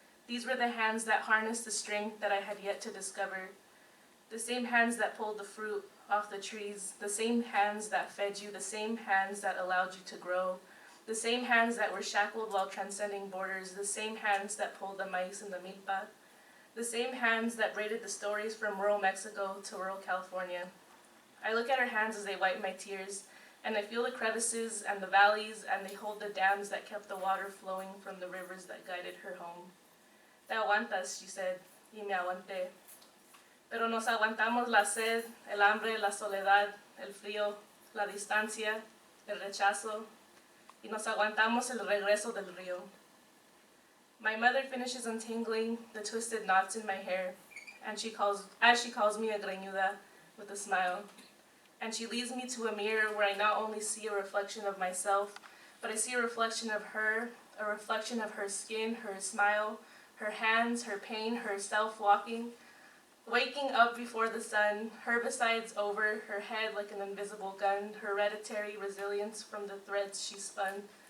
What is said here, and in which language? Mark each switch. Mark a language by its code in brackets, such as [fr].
[en] These were the hands that harnessed the strength that I had yet to discover, the same hands that pulled the fruit off the trees, the same hands that fed you, the same hands that allowed you to grow, the same hands that were shackled while transcending borders, the same hands that pulled the maize in the milpa, the same hands that braided the stories from rural Mexico to rural California. I look at her hands as they wipe my tears, and I feel the crevices and the valleys, and they hold the dams that kept the water flowing from the rivers that guided her home. [es] Te aguantas, [en] she said, [es] y me aguanté. Pero nos aguantamos la sed, el hambre, la soledad, el frío, la distancia, el rechazo, y nos aguantamos el regreso del río. [en] My mother finishes untangling the twisted knots in my hair, and she calls me a greñuda with a smile. And she leads me to a mirror where I not only see a reflection of myself, but I see a reflection of her, a reflection of her skin, her smile, her hands, her pain, herself walking, waking up before the sun, herbicides over her head like an invisible gun, hereditary resilience from the threads she spun.